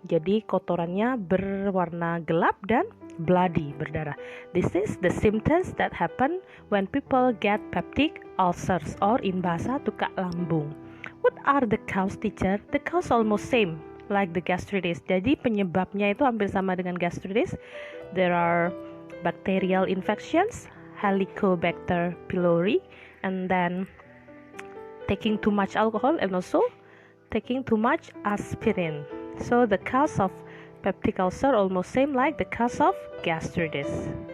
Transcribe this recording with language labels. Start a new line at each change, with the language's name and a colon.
Indonesian: Jadi kotorannya berwarna gelap dan bloody, berdarah.
English: This is the symptoms that happen when people get peptic ulcers, or in bahasa tukak lambung. What are the cause, teacher? The cause almost same like the gastritis.
Indonesian: Jadi penyebabnya itu hampir sama dengan gastritis.
English: There are bacterial infections, Helicobacter pylori, and then taking too much alcohol, and also taking too much aspirin. So the cause of peptic ulcer almost same like the cause of gastritis.